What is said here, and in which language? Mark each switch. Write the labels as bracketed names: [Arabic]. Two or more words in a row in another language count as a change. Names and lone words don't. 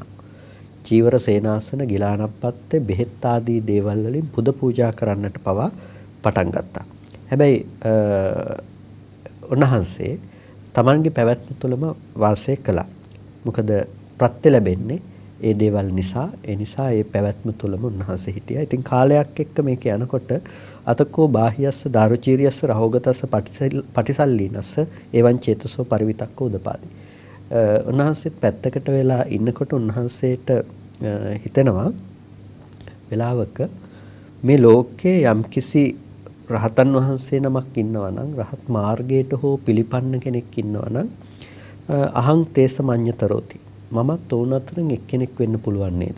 [Sinhala] චීවර සේනාසන ගිලානප්පත්තේ බෙහෙත් ආදී දේවල් වලින් පුද පූජා කරන්නට පවා පටන් ගත්තා. හැබැයි උන්වහන්සේ තමන්ගේ පැවැත්ම තුළම වාසය කළා. මොකද ප්‍රත්‍ය ලැබෙන්නේ ඒ දේවල් නිසා. ඒ නිසා ඒ පැවැත්ම තුළම උන්වහන්සේ හිටියා. ඉතින් කාලයක් එක්ක මේක යනකොට [Pali] අතකෝ බාහියස්ස දාරුචීරියස්ස රහෝගතස්ස පටිසල්ලීනස්ස එවං චේතසෝ පරිවිතක්කෝ උදපාදි. [Sinhala] උන්වහන්සේත් පැත්තකට වෙලා ඉන්නකොට උන්වහන්සේට හිතෙනවා වෙලාවක මේ ලෝකයේ යම්කිසි රහතන් වහන්සේ නමක් ඉන්නවා නම්, රහත් මාර්ගයට හෝ පිළිපන්න කෙනෙක් ඉන්නවා නම් [Pali] අහං තේස මඤ්ඤතරෝති, [Sinhala] මමත් ඔවුන් අතරින් එක්කෙනෙක් වෙන්න පුළුවන් නේද?